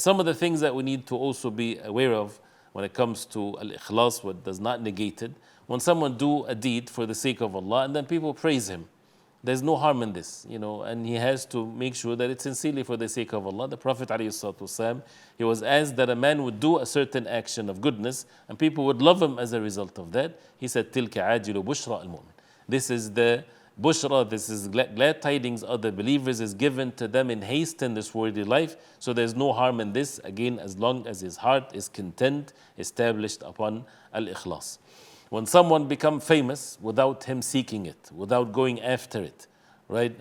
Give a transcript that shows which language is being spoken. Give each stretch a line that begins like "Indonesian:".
English: Some of the things that we need to also be aware of when it comes to al-ikhlas, what does not negate it, when someone do a deed for the sake of Allah and then people praise him, there's no harm in this, and he has to make sure that it's sincerely for the sake of Allah. The Prophet ﷺ, he was asked that a man would do a certain action of goodness and people would love him as a result of that. He said,
Arabic: تِلْكَ عَاجِلُ بُشْرَى الْمُؤْمِنِ.
English: This is the bushra, this is glad tidings of the believers is given to them in haste in this worldly life. So there's no harm in this, again, as long as his heart is content, established upon al-ikhlas. When someone becomes famous without him seeking it, without going after it, right?